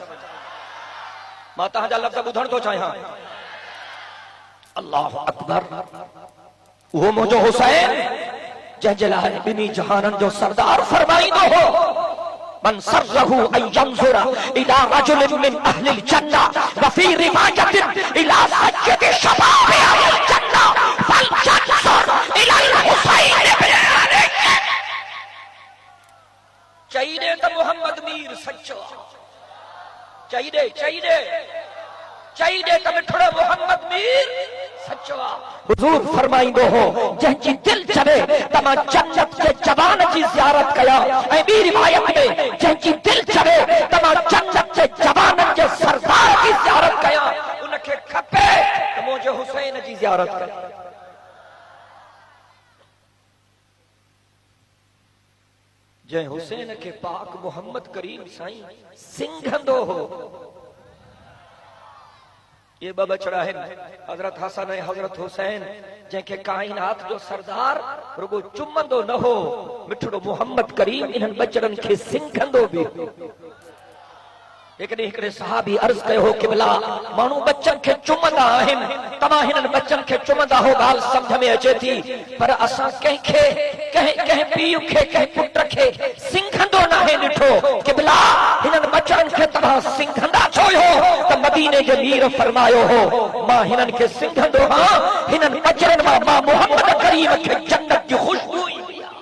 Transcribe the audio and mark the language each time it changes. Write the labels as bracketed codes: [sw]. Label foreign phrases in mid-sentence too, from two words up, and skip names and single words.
[sd] मां तव्हांजा लफ़्ज़ ॿुधण थो चाहियां। [ar] الله أكبر. [sd] उहो मुंहिंजो हुसैन जंहिंजे लाइ ॿिन्ही जहाननि जो सरदार फरमाईंदो हो, [ar] من سره أن ينظر إلى رجل من أهل الجنة وفي رواية إلى سيد شباب أهل الجنة فلينظر إلى الحسين بن علي. [sd] चई दे त मोहम्मद मीर सच्चो, चई दे, चई दे, चई दे त मिठड़ो मोहम्मद मीर सच्चो। हुजूर फरमाईंदो हो, जंहिंजी दिल चवे त मां जन्नत जे जवान जी ज़ियारत कयां, ऐं ॿी रिवायत में जंहिंजी दिल चवे त मां जन्नत जे जवाननि जे सरदार जी ज़ियारत कयां, उनखे खपे त मुंहिंजे हुसैन जी ज़ियारत करे। जंहिं हुसैन खे पाक मोहम्मद करीम साईं सिंघंदो हो, [ur] یہ ب بچھڑا ہے [sd] हजरत हसन ऐं हजरत हुसैन जंहिंखे काइनात जो सरदार रुगो चुमंदो न हो मिठड़ो मोहम्मद करीम इन्हनि बचड़नि खे सिंघंदो बि हिकिड़े सहाबी अर्ज़ कयो हो क़िबला माण्हू बच्चन खे चुमंदा आहिनि तव्हां हिननि बच्चन खे चुमंदा हो ॻाल्हि सम्झ में अचे थी पर असां कंहिंखे कंहिं पीउ खे कंहिं पुट खे सिंघंदो नाहे ॾिठो क़िबला हिननि बच्चन खे तव्हां सिंघंदा छो हो त मदीने जे मीर फरमायो हो मां हिननि खे सिंघंदो हां हिननि बच्चन मां मोहम्मद करीम खे जन्नत जी खुशबू ईंदी